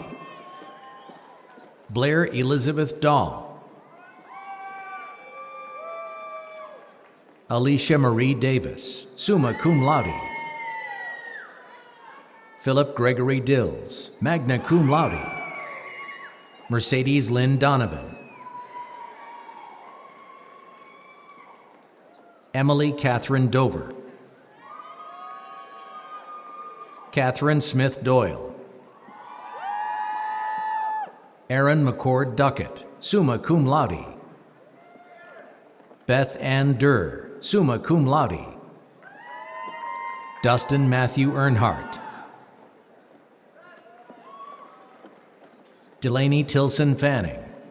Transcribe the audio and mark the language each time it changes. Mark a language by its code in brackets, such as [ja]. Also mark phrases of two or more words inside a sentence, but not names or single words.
[en] Blair Elizabeth Dahl. Alicia Marie Davis, [la] summa cum laude. [en] Philip Gregory Dills, [la] magna cum laude. [en] Mercedes Lynn Donovan. Emily Catherine Dover. Catherine Smith Doyle. Aaron McCord Duckett, [la] summa cum laude. [en] Beth Ann Durr, [la] summa cum laude. [en] Dustin Matthew Earnhardt. Delaney Tilson Fanning.